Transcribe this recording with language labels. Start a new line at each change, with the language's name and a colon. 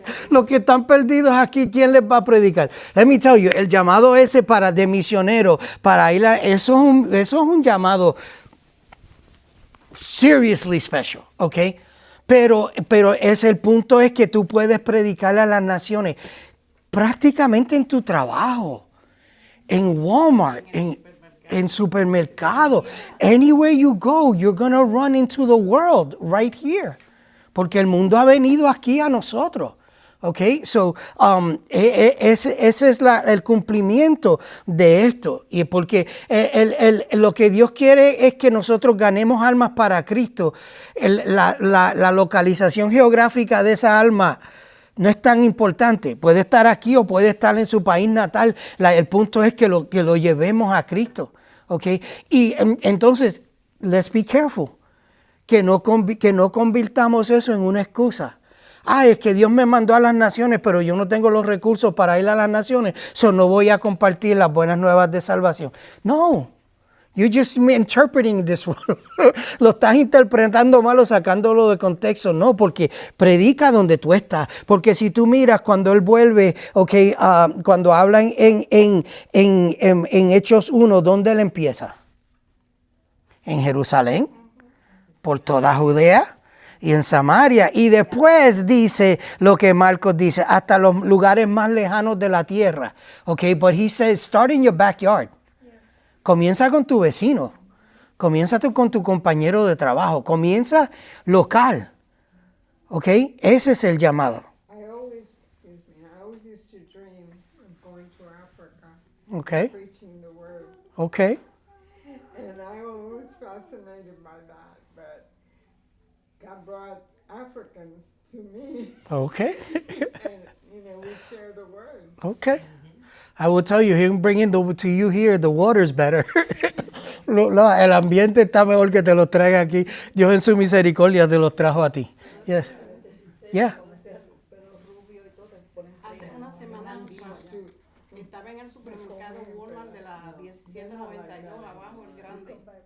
Spanish: los que están perdidos aquí, ¿quién les va a predicar?
English: Let me tell you,
Spanish: el llamado ese de misionero, para ir eso es un llamado
English: seriously special,
Spanish: ¿ok? Pero el punto es que tú puedes predicarle a las naciones prácticamente en tu trabajo, en Walmart, en supermercado.
English: Anywhere you go, you're going to run into the world right here.
Spanish: Porque el mundo ha venido aquí a nosotros. Okay, so ese es el cumplimiento de esto. Y porque lo que Dios quiere es que nosotros ganemos almas para Cristo. La localización geográfica de esa alma no es tan importante. Puede estar aquí o puede estar en su país natal. El punto es que lo llevemos a Cristo.
English: Okay,
Spanish: y entonces,
English: let's be careful.
Spanish: Que no convirtamos eso en una excusa. Es que Dios me mandó a las naciones, pero yo no tengo los recursos para ir a las naciones, no voy a compartir las buenas nuevas de salvación.
English: No, you're just interpreting this.
Spanish: Lo estás interpretando mal o sacándolo de contexto. No, porque predica donde tú estás. Porque si tú miras cuando Él vuelve, cuando habla en Hechos 1, ¿dónde Él empieza? En Jerusalén, por toda Judea y en Samaria. Y después dice lo que Marcos dice, hasta los lugares más lejanos de la tierra.
English: Okay, but he says, start in your backyard.
Spanish: Comienza con tu vecino. Comienza con tu compañero de trabajo. Comienza local. Okay, ese es el llamado.
English: I always used to dream of going to Africa. Okay. Preaching the word. Okay. And I was fascinated by that, but God brought Africans to me, Okay. and we share the word. Okay. I will tell you, him bringing to you here, the water's better.
Spanish: El ambiente está mejor que te lo traiga aquí. Dios en su misericordia te los trajo a ti.
English: Yes. Yeah.
Spanish: Hace una semana estaba en el supermercado Walmart de la 1792 abajo, el grande.